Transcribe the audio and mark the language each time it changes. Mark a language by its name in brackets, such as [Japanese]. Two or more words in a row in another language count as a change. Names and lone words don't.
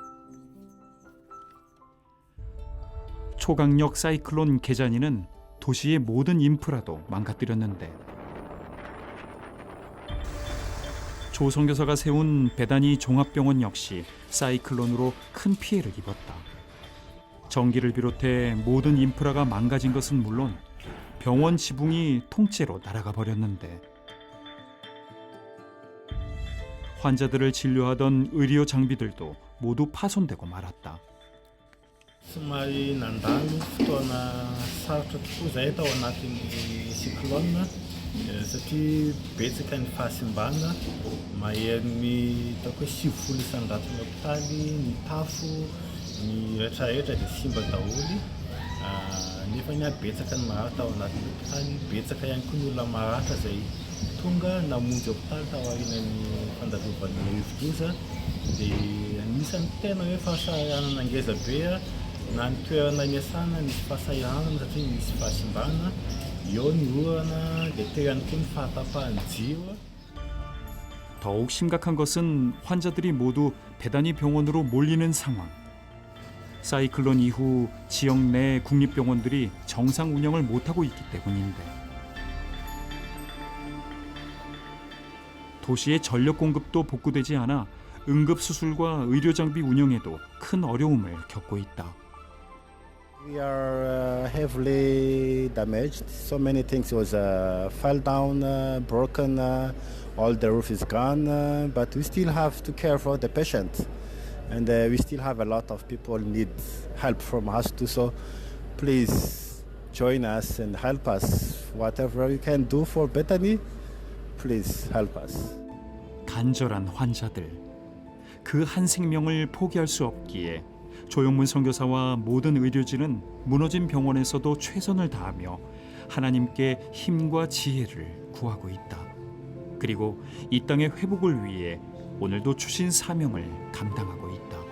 [Korean] 초강력 사이클론 게자니는 도시의 모든 인프라도 망가뜨렸는데 조선교사가 세운 베다니 종합병원 역시 사이클론으로 큰 피해를 입었다. 전기를 비롯해 모든 인프라가 망가진 것은 물론 병원 지붕이 통째로 날아가 버렸는데 환자들을 진료하던 의료 장비들도 모두 파손되고 말았다. [Malagasy] Somary nandalo fotoana sarotra tokoa izay tao anatin'ny cyclone satria betsaka ny fahasimbana mahery ny ataoko hoe 70 isan-jato ny hôpitaly, ny tafo, ny rehetrarehetra dia simba daholo. Nefa ny betsaka ny maratra ao anatin'ny hôpitaly, betsaka ihany koa ny olona maratra izay tonga namonjy hôpitaly tao aorian'ny fandalovan'ny rivo-doza dia anisan'ny tena hoe fahasahiranana ngeza be na ny toerana niasana nisy fahasahiranana satria nisy fahasimbana, eo ny orana dia teo ihany koa ny fahatapahan'ny jiwa. [Korean] 더욱 심각한 것은 환자들이 모두 베다니 병원으로 몰리는 상황. 사이클론 이후 지역 내 국립병원들이 정상 운영을 못하고 있기 때문인데 도시의 전력 공급도 복구되지 않아 응급수술과 의료장비 운영에도 큰 어려움을 겪고 있다. [English] We are heavily damaged. So many things was fell down, broken, all the roof is gone, but we still have to care for the patient. And we still have a lot of people need help from us too. So please join us and help us. Whatever you can do for Bethany, please help us. [Korean] 간절한 환자들, 그 한 생명을 포기할 수 없기에 조용문 선교사와 모든 의료진은 무너진 병원에서도 최선을 다하며 하나님께 힘과 지혜를 구하고 있다. 그리고 이 땅의 회복을 위해 오늘도 주신 사명을 감당하고 있다.